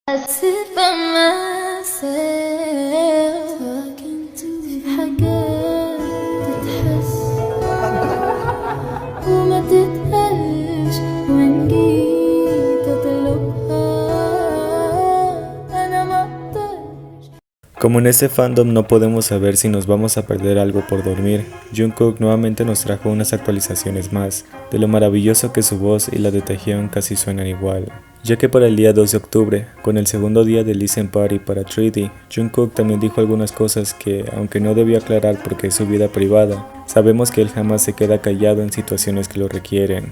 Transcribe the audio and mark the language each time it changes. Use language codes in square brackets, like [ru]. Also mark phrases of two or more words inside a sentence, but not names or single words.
[en] sit by myself talking to [ar] حاجات تتحس وما تتقالش وإن جيت أطلبها أنا مقدرش. [es] Como en este fandom no podemos saber si nos vamos a perder algo por dormir, Jungkook nuevamente nos trajo unas actualizaciones más, de lo maravilloso que su voz y la de Taehyung casi suenan igual. Ya que para el día 2 de octubre, con el segundo día del Listen Party para 3D, Jungkook también dijo algunas cosas que, aunque no debió aclarar porque es su vida privada, sabemos que él jamás se queda callado en situaciones que lo requieren.